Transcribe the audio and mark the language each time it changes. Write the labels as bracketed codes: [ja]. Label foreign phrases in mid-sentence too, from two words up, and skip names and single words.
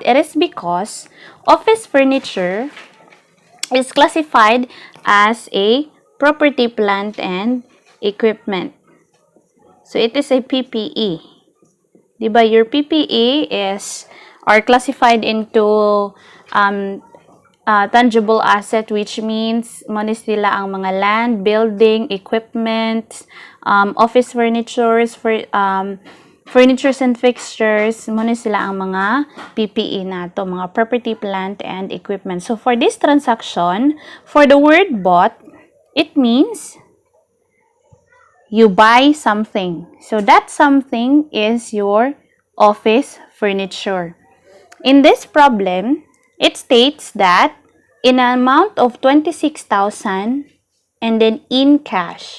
[en] It is because office furniture is classified as a property, plant, and equipment. So, it is a PPE. Diba? Your PPE are classified into tangible asset, which means [ceb] monis nila ang mga [en] land, building, equipment, office furnitures, furnitures and fixtures, [ceb] monis sila ang mga PPE nato, mga [en] property, plant, and equipment. So, for this transaction, for the word bought, it means you buy something. So that something is your office furniture. In this problem, it states that in an amount of 26,000 and then in cash.